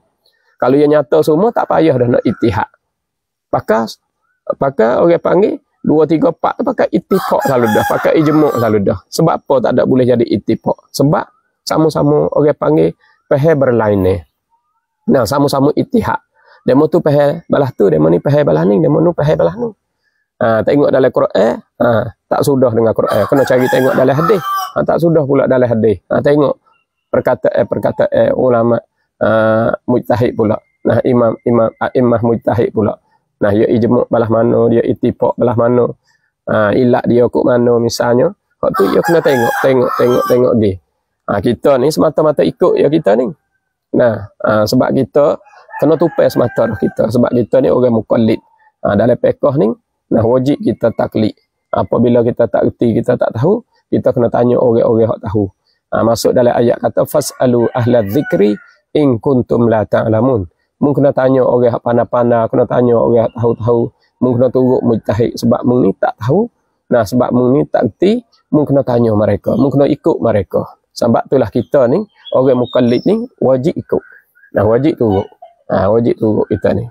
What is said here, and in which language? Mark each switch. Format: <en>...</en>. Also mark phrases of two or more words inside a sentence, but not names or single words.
<ms>Kalau dia nyata semua tak payah dah nak ittihad. Pakai orang panggil 2, 3, 4 tu pakai ittifaq selalu dah, pakai ijma' selalu dah. Sebab apa tak ada boleh jadi ittifaq? Sebab sama-sama orang panggil pahal berlainan. Nah, sama-sama ittihad. Demo tu pahal balah tu, demo ni pahal balah ni, demo nu pahal balah nu. Tengok dalam Quran, tak sudah dengan Quran. Kena cari tengok dalam hadis. Tak sudah pula dalam hadis. Tengok perkataan ulama mujtahid pula. Nah, imam mujtahid pula. Nah, dia ijma' balah mana, dia ittifaq balah mana. Ilat dia kok mana misalnya. Hak tu dia kena tengok dia. Kita ni semata-mata ikut ya kita ni. Nah, sebab kita kena tupai semata kita. Sebab kita ni orang muqallid. Dalam fiqh ni, wajib kita taklid. Apabila kita tak erti, kita tak tahu, kita kena tanya orang-orang yang tahu. masuk dalam ayat kata</ms> <ar>فاسألوا أهل الذكر إن كنتم لا تعلمون.</ar> <ms>Mung kena tanya orang pandai-pandai, kena tanya orang tahu-tahu, mung kena turut mujtahid sebab mung ni tak tahu. Nah, sebab mung ni tak erti, mung kena tanya mereka, mung kena ikut mereka. Sebab itulah kita ni orang mukallid ni wajib ikut. Nah, wajib turut. Wajib turut kita ni.</ms>